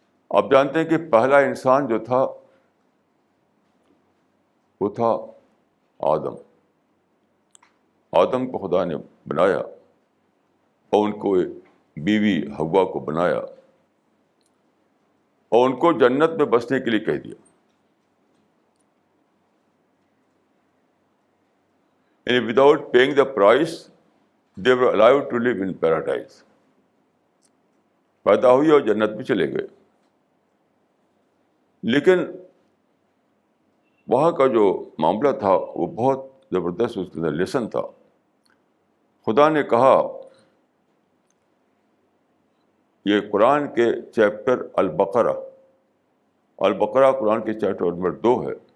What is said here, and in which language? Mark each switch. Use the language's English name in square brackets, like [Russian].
[Urdu] آپ جانتے ہیں کہ پہلا انسان جو تھا وہ تھا آدم. آدم کو خدا نے بنایا اور ان کو بیوی حوا کو بنایا اور ان کو جنت میں بسنے کے لیے کہہ دیا. یعنی [English] Without paying the price they were allowed to live in paradise. [Urdu] پیدا ہوئی اور جنت میں چلے گئے. لیکن وہاں کا جو معاملہ تھا وہ بہت زبردست، اس کے اندر لیسن تھا. خدا نے کہا، یہ قرآن کے چیپٹر البقرہ قرآن کے چیپٹر نمبر 2 ہے.